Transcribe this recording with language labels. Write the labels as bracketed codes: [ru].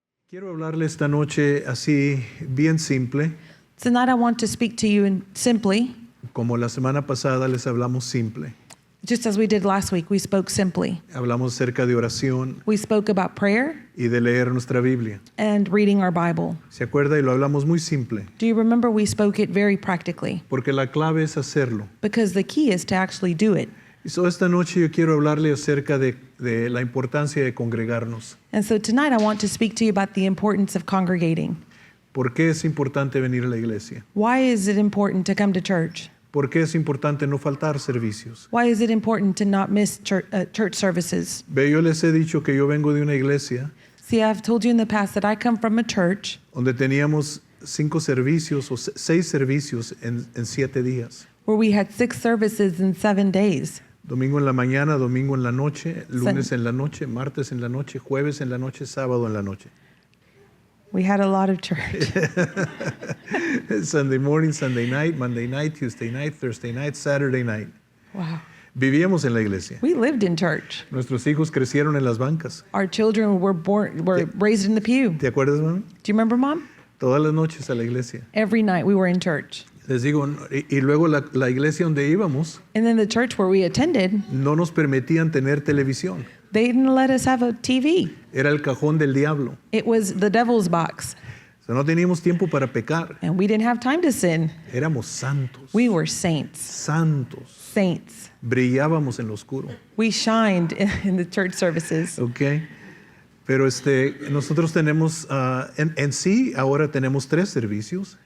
[es] Quiero hablarle esta noche así bien simple, [en] Tonight I want to speak to you simply, [es] como la semana pasada les hablamos simple. [en] just as we did last week. We spoke simply. [es] Hablamos acerca de oración [en] We spoke about prayer [es] y de leer nuestra Biblia. [en] and reading our Bible. [es] ¿Se acuerda? Y lo hablamos muy simple, [en] Do you remember we spoke it very practically? [es] porque la clave es hacerlo. [en] Because the key is to actually do it. [es] Y esta noche yo quiero hablarle acerca de la importancia de congregarnos. [en] And so tonight I want to speak to you about the importance of congregating. [es] ¿Por qué es importante venir a la iglesia? [en] Why is it important to come to church? [es] ¿Por qué es importante no faltar servicios? [en] Why is it important to not miss church services? [es] Ve, yo les he dicho que yo vengo de una iglesia [en] See, I've told you in the past that I come from a church [es] donde teníamos 5 servicios o 6 servicios en 7 días. [en] where we had 6 services in 7 days. [es] Domingo en la mañana, domingo en la noche, lunes en la noche, martes en la noche, jueves en la noche, sábado en la noche. [en] We had a lot of church. Sunday morning, Sunday night, Monday night, Tuesday night, Thursday night, Saturday night. Wow. [es] Vivíamos en la iglesia. [en] We lived in church. [es] Nuestros hijos crecieron en las bancas. [en] Our children were raised in the pew. [es] ¿Te acuerdas, mami? [en] Do you remember, Mom? [es] Todas las noches a la iglesia. [en] Every night we were in church. [es] Les digo, y luego la iglesia donde íbamos [en] And then the church where we attended, [es] no nos permitían tener televisión. [en] they didn't let us have a TV. [es] Era el cajón del diablo. [en] It was the devil's box. [es] O sea, no teníamos tiempo para pecar. [en] And we didn't have time to sin. [es] Éramos santos. [en] We were saints. [es] Santos. [en] Saints. [es] Brillábamos en lo oscuro. [en] We shined in the church services. [es] ¿Ok? Pero nosotros tenemos, en sí, ahora tenemos 3 servicios